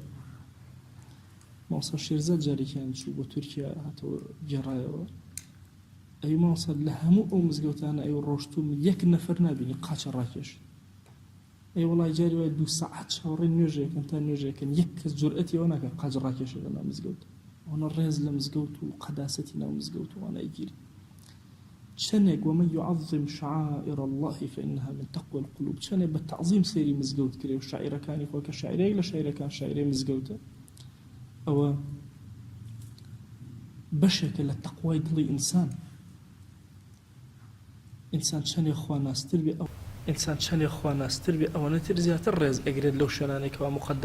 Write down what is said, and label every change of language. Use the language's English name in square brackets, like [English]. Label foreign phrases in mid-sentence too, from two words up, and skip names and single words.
[Central Kurdish] مامۆستا شێرزاد جارێکیان چوو بۆ تورکیا هاتەوە گێڕایەوە، ئەی مامۆستا لە هەموو ئەو مزگەوتانە ئەو ڕۆشتوم یەک نەفەر نابینی قاچە ڕاکێش. ئەی وەڵای جاری وایە 2 سەعات چاوەڕێی نوێژەکەن تا نوێژەکەن، یەک کەس جورئەتی ئەوە ناکات قاچ ڕاکێشێت لە ناو مزگەوت. ئەوەنە ڕێز لە مزگەوت و قەداسەتی ناو مزگەوت و وانە ئەیگیری. [Arabic] چەندێک ومن يعظم شعائر الله فإنها من تقوى القلوب، [Central Kurdish] چەندێک بە تەعظیم سێری مزگەوت کرێ و شاعیرەکانی خۆ کە شاعیرەیەک لە شاعیرەکان شاعیرەی مزگەوتە، ئەوە بەشێکە لە تەقوای دڵی ئینسان. ئینسان چەندێک خوا ناستر بێ ئەوەنەتر زیاتر ڕێز ئەگرێت لەو شوێنانێکەوە مقەدەس.